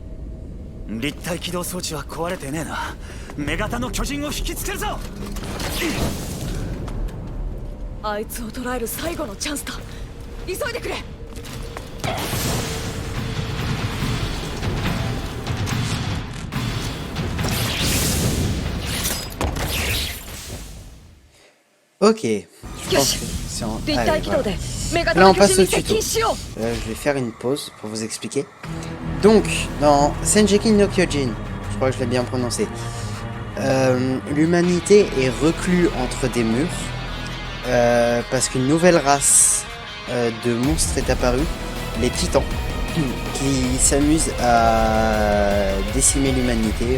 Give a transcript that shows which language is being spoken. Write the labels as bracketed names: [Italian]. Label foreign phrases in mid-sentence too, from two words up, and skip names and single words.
[Japanese] 立体起動装置は壊れてねえな。女型の巨人を引きつけるぞ。あいつを捕らえる最後のチャンスだ。急いでくれ。 [French] Ok, je pense que c'est en... Allez, voilà. Là on passe au tuto. Je vais faire une pause pour vous expliquer. Donc, dans Senjeki no Kyojin, je crois que je l'ai bien prononcé, l'humanité est reclue entre des murs parce qu'une nouvelle race de monstres est apparue, les titans, qui s'amusent à décimer l'humanité.